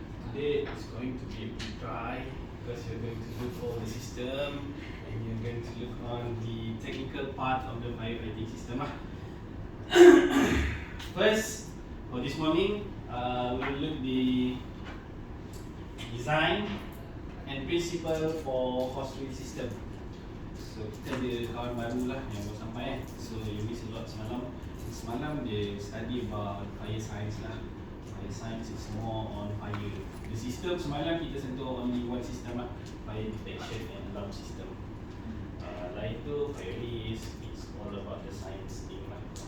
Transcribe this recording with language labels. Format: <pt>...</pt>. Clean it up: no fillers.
<en>Today is going to be a bit dry because you're going to look for the system and you're going to look on the technical part of the firefighting system lah. First, for this morning, we'll look the design and principle for hose reel system. So</en> <ms>kita ada kawan baru lah yang baru sampai.</ms> <en>So you miss a lot</en> <ms>semalam. Semalam dia</ms> <en>study about fire science lah. Fire science is more on fire. The system</en> <ms>semalam kita sentuh</ms> <en>only one system lah, fire detection and alarm system.</en> <ms>Lain tu</ms> <en>fire risk, it's all about the science thing lah.</en>